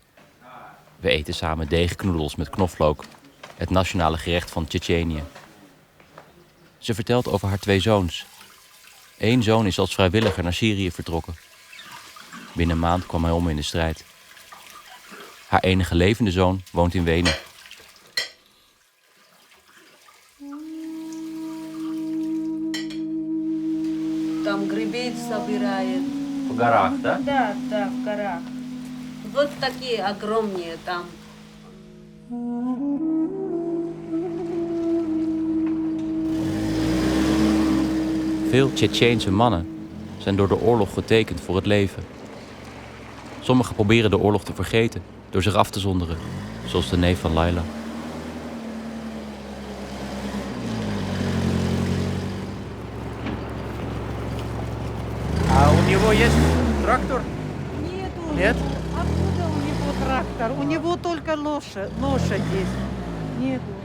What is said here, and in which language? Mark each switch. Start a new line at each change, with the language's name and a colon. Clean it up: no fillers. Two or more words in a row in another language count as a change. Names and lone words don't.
Dutch: We eten samen deegknoedels met knoflook, het nationale gerecht van Tsjetsjenië. Ze vertelt over haar 2 zoons. 1 zoon is als vrijwilliger naar Syrië vertrokken. Binnen een maand kwam hij om in de strijd. Haar enige levende zoon woont in Wenen.
Russian: Там грибы собирает. В горах, да? Да, в горах. Вот такие огромные там.
Dutch: Veel Tsjetsjeense mannen zijn door de oorlog getekend voor het leven. Sommigen proberen de oorlog te vergeten door zich af te zonderen, zoals de neef van Laila.
Russian: У него есть трактор? Нет? Откуда у него трактор? У него только лошадь есть. Нет.